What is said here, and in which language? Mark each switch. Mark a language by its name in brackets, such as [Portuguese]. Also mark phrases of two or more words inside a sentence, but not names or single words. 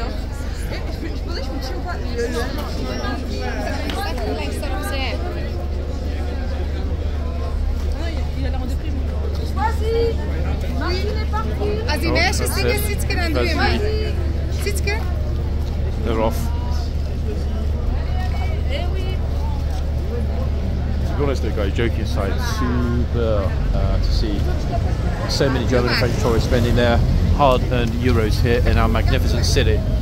[French] Je pensais que je me tire pas. Il a l'air en déprime. [Dutch] Als die meisjes zingen, Sietske, dan doe je mee. Sietske? [English] They're off. To be honest though guys, joking aside, super to see so many German and French tourists spending their hard-earned euros here in our magnificent city.